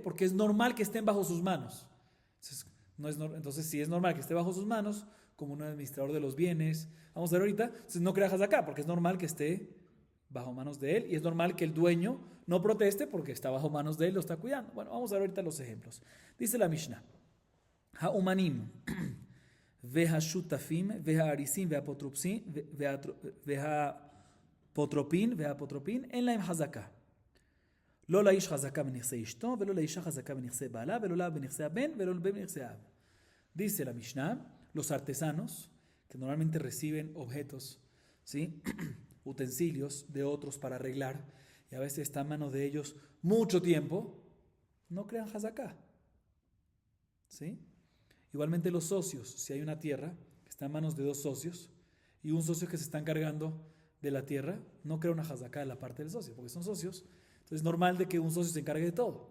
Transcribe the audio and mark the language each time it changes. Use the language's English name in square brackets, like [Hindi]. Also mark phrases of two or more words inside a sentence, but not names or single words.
[Spanish] Porque es normal que estén bajo sus manos. Entonces, si es normal que esté bajo sus manos, como un administrador de los bienes, vamos a ver ahorita, entonces no crea hazaká, porque es normal que esté bajo manos de él, y es normal que el dueño no proteste porque está bajo manos de él, lo está cuidando. Bueno, vamos a ver ahorita los ejemplos. Dice la Mishnah, [Hebrew] Ha'umanim והשותפים והאריסים והפוטרופין אין להם חזקה. לא לאיש חזקה בנכסי אשתו, ולא לאישה חזקה בנכסי בעלה, ולא לה בנכסי הבן, ולא לבן בנכסי האב. [Spanish] Dice la Mishnah, los artesanos, que normalmente reciben objetos, ¿sí? utensilios de otros para arreglar, y a veces está en manos de ellos mucho tiempo, no crean hazaká. ¿Sí? Igualmente los socios, si hay una tierra que está en manos de 2 socios y un socio que se está encargando de la tierra, no crea una hazaká de la parte del socio, porque son socios, entonces es normal de que un socio se encargue de todo.